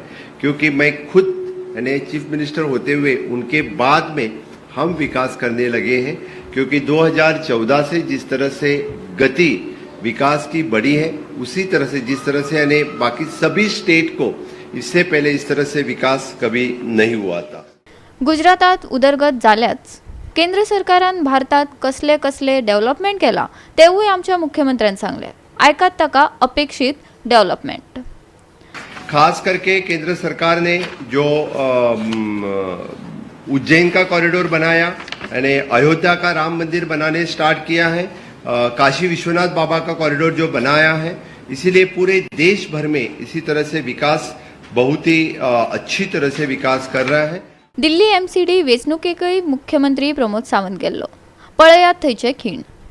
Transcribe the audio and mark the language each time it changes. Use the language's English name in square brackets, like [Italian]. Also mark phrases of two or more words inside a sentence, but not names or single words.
[Hindi] क्योंकि मैं खुद यानी [English] chief minister [Hindi] होते हुए उनके बाद में हम विकास करने लगे हैं, क्योंकि 2014 से जिस तरह से गति विकास की बढ़ी है, उसी तरह से जिस तरह से यानी बाकी सभी स्टेट को इससे पहले इस तरह से विकास कभी नहीं हुआ था. [Konkani] गुजरातात उदरगत जाल्याच केंद्र सरकारान भारतात कसले कसले डेव्हलपमेंट केला तेवूय आमच्या मुख्यमंत्र्यान सांगले. ऐकात ताका अपेक्षित डेव्हलपमेंट. [Hindi] खास करके केंद्र सरकार ने जो उज्जैन का कॉरिडोर बनाया, यानी अयोध्या का राम मंदिर बनाने स्टार्ट किया है, काशी विश्वनाथ बाबा का कॉरिडोर जो बनाया है, इसीलिए पूरे देश भर में इसी तरह से विकास बहुत ही अच्छी तरह से विकास कर रहा है. [Konkani] दिल्ली एमसीडी वेंचणुकेकय मुख्यमंत्री प्रमोद सावंत गेल्लो. पळयात थंयचे खीण.